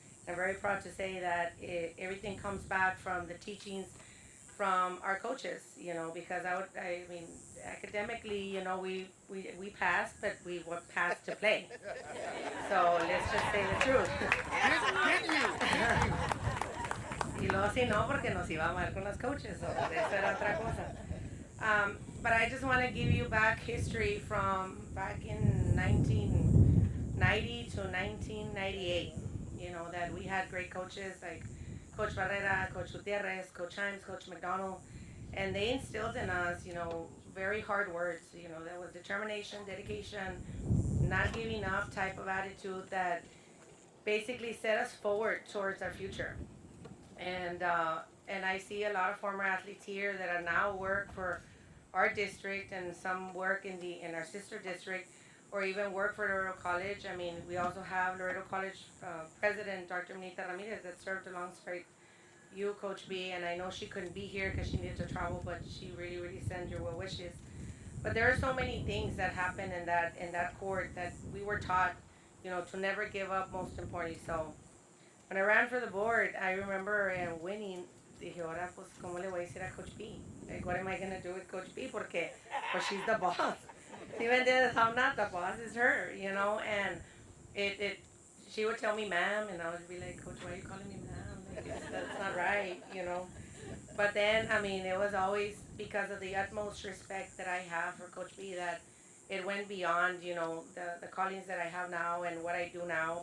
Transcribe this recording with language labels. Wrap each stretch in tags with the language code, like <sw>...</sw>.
<en>I'm very proud to say that everything comes back from the teachings from our coaches, because I mean, academically, we passed, but we were passed to play. So let's just say the truth.</en> <es>Y luego si no, porque nos iba mal con los coaches, so eso era otra cosa.</es> <en>But I just want to give you back history from back in 1990 to 1998, that we had great coaches like Coach Barrera, Coach Gutierrez, Coach Himes, Coach McDonald, and they instilled in us, very hard words, that was determination, dedication, not giving up type of attitude that basically set us forward towards our future. And I see a lot of former athletes here that are now work for our district, and some work in our sister district, or even work for Laredo College. I mean, we also have Laredo College President Dr. Minita Ramirez that served alongside you, Coach B, and I know she couldn't be here because she needed to travel, but she really sends your well wishes. But there are so many things that happen in that court that we were taught, to never give up, most importantly. So when I ran for the board, I remember winning.</en> <es>Dije, ahora pues, ¿cómo le voy a decir a Coach B?</es> <en>Like, what am I going to do with Coach B?</en> <es>Porque, pues,</es> <en>she's the boss. Even if I'm not the boss, it's her, and she would tell me, ma'am, and I would be like, Coach, why are you calling me ma'am? Like, that's not right, But then, I mean, it was always because of the utmost respect that I have for Coach B that it went beyond, the callings that I have now and what I do now.</en>